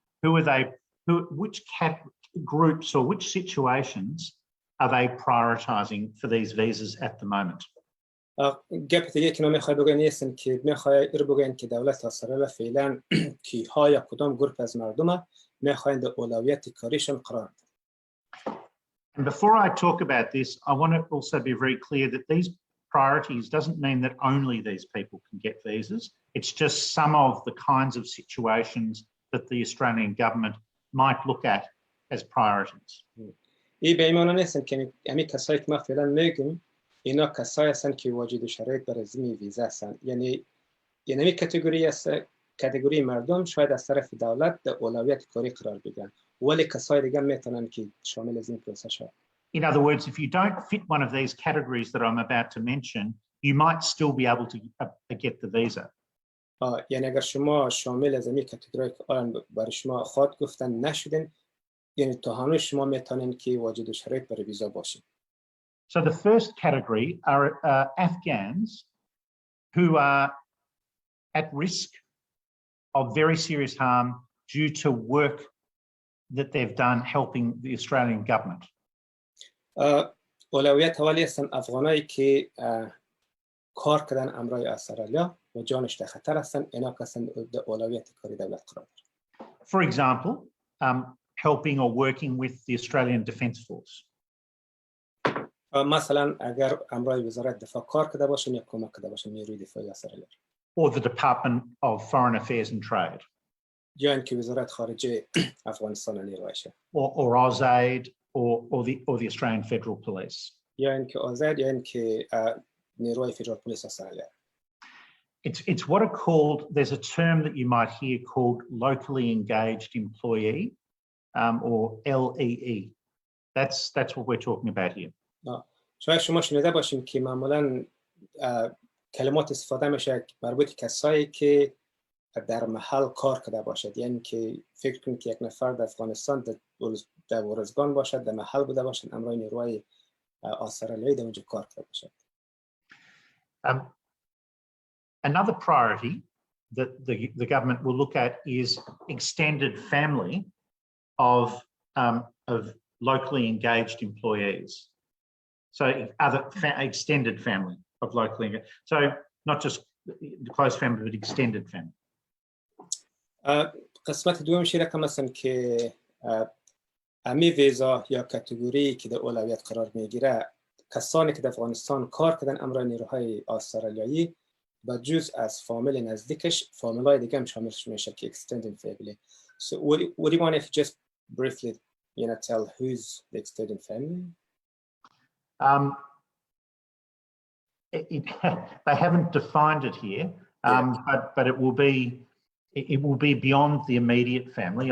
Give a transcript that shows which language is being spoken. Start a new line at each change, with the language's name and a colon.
English: Which groups or which situations are they prioritising for these visas at the moment?
Persian: گپ دیگه که ما میخوای بگن نیستن که میخوای رو بگن که دولت استرالیا فعلا کیها یا کدام گروپ از مردم میخواین در اولویت کاریشون قرار بدن.
English: And before I talk about this, I want to also be very clear that these priorities doesn't mean that only these people can get visas. It's just some of the kinds of situations that the Australian government might look at as priorities.
Persian: این به این معنی نیستن که همین کسایی که ما فعلا میگیم اینا کسایی هستن که واجد شرایط برای زمین ویزا هستن. یعنی همین کاتگوری مردم شاید از طرف دولت در اولویت کاری قرار بگیرن، ولی کسای دیگه میتونن که شامل از این پروسه شن.
English: In other words, if you don't fit one of these categories that I'm about to mention, you might still be able to get the visa.
Persian: یعنی اگر شما شامل از این کاتگوری که الان برای شما خود گفتن نشدین، یعنی تا هنوز شما میتونین که واجد شرایط برای ویزا باشین.
English: So the first category are Afghans who are at risk of very serious harm due to work that they've done helping the Australian government.
Persian: اولویت اولی هستن افغانایی که کار کردن امرای استرالیا و جانش در خطر هستن، اینا هستن در اولویت کاری دولت قرار دارن.
English: For example, helping or working with the Australian Defence Force.
Persian: مثلا اگر امرای وزارت دفاع کار کرده باشن یا کمک کرده باشن نیروی دفاعی استرالیا.
English: Or the Department of Foreign Affairs and Trade.
Persian: یا اینکه وزارت خارجه افغانستان نیرویشه.
English: Or AusAid or the Australian Federal Police.
Persian: یا اینکه آزاد یا اینکه نیروی فدرال پلیس استرالیا.
English: It's what are called, there's a term that you might hear called locally engaged employee or LEE. That's what we're talking about here.
Persian: شاید شما شنیده باشین که معمولاً کلمات استفاده میشه مربوط کسایی که در محل کار کرده باشد، یعنی که فکر کنید که یک نفر در افغانستان در ورزگان باشد، در محل بوده باشد، امرای نیروی استرالیایی در اونجا کار کرده باشد.
English: Another priority that the government will look at is extended family of locally engaged employees. So other extended family of locally engaged. So not just the close family, but extended family.
Persian: قسمت دومش رقم هستن که امی ویزا یا کاتگوری که در اولویت قرار میگیره کسانی که در افغانستان کار کردن امرای نیروهای استرالیایی و جز از فامیل نزدیکش فامیلای دیگه هم شامل میشه که extended family.
English: So would you want to just briefly tell who's the extended family? They haven't defined it here, but it will be beyond the immediate family.